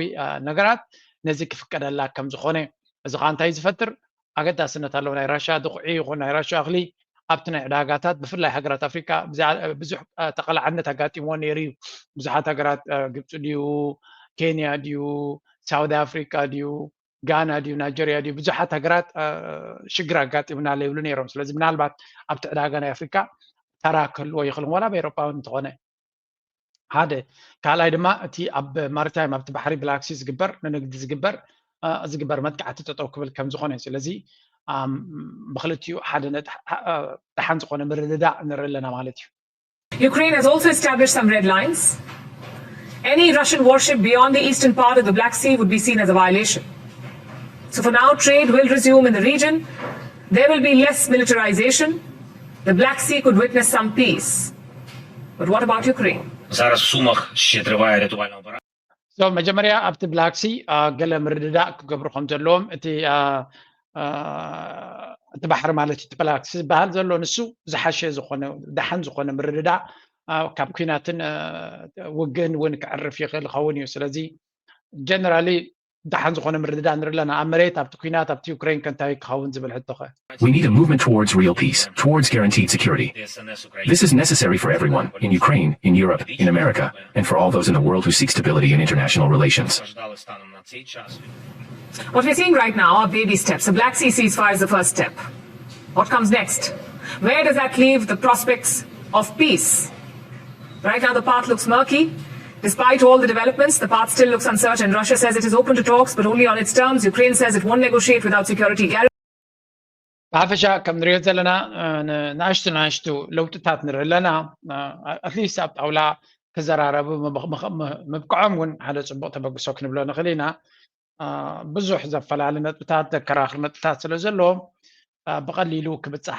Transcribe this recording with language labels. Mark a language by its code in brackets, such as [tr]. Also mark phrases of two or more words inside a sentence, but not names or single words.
[ti] ነገራት ነዚ ክፍቀደላ ከም ዝኾነ እዚ ከዓ እንታይ ዝፈጥር ኣገዳስነት ኣለዎ ናይ ራሽያ ድኩዒ ይኹን ናይ ራሽያ እኽሊ ኣብቲ ናይ ዕዳጋታት ብፍላይ ሃገራት ኣፍሪካ ብዙሕ ተቐላዕነት ኣጋጢምዎ ነይሩ እዩ ብዙሓት ሃገራት ግብፂ ድዩ ኬንያ ድዩ ሳውዲ ኣፍሪካ ድዩ ጋና ድዩ ናይጀርያ ድዩ ብዙሓት ሃገራት ሽግር ኣጋጢሙና ዘይብሉ ነይሮም ስለዚ ምናልባት ኣብቲ ዕዳጋ ናይ ኣፍሪካ ተራ ክህልዎ ይኽእልን ወላ ብኤሮጳዊ እንተኾነ ሓደ ካልኣይ ድማ እቲ ኣብ ማሪታይም ኣብቲ ባሕሪ ብላክሲ ዝግበር ንንግዲ ዝግበር መጥቃዕቲ ጠጠው ክብል ከም ዝኾነ ስለዚ ብክልቲኡ ሓደ ደሓን ዝኾነ ምርድዳእ ንርኢ ኣለና ማለት እዩ [en] Ukraine has also established some red lines. Any Russian warship beyond the eastern part of the Black Sea would be seen as a violation. So for now, trade will resume in the region. There will be less militarization. The Black Sea could witness some peace. But what about Ukraine? [uk] Зараз в Сумах ще триває рятувальна операція. [ti] መጀመርያ ኣብቲ ብላክ ሲ ገለ ምርድዳእ ክገብሩ ከም ዘለዎም እቲ ባሕሪ ማለት እቲ ብላክ ሲ ዝበሃል ዘሎ ንሱ ዝሓሸ ዝኾነ ደሓን ዝኾነ ምርድዳእ ካብ ኩናትን ውግእን እውን ክዕርፍ ይኽእል ይኸውን እዩ ስለዚ ጀነራሊ ደሓን ዝኾነ ምርድዳእ ንርኢ ኣለና ኣብ መሬት ኣብቲ ኩናት ኣብቲ ዩክሬን ከንታይ ክኸውን ዝብል ሕቶ ኸ [en] We need a movement towards real peace, towards guaranteed security. This is necessary for everyone, in Ukraine, in Europe, in America, and for all those in the world who seek stability in international relations. What we're seeing right now are baby steps. The Black Sea ceasefire is the first step. What comes next? Where does that leave the prospects of peace? Right now the path looks murky. Despite all the developments, the path still looks uncertain. Russia says it is open to talks, but only on its terms. Ukraine says it won't negotiate without security guarantees. [ti] ብሓፈሻ ከም ንሪኦ ዘለና ንኣሽቱ ለውጥታት ንርኢ ኣለና ኣትሊስት ኣብ ጣውላ ክዘራረቡ ምብቅዖም እውን ሓደ ፅቡቅ ተበግሶ ክንብሎ ንኽእል ኢና ብዙሕ ዘፈላለ ነጥብታት ዘከራኽር ነጥብታት ስለ ዘለዎም ብቐሊሉ ክብፃሕ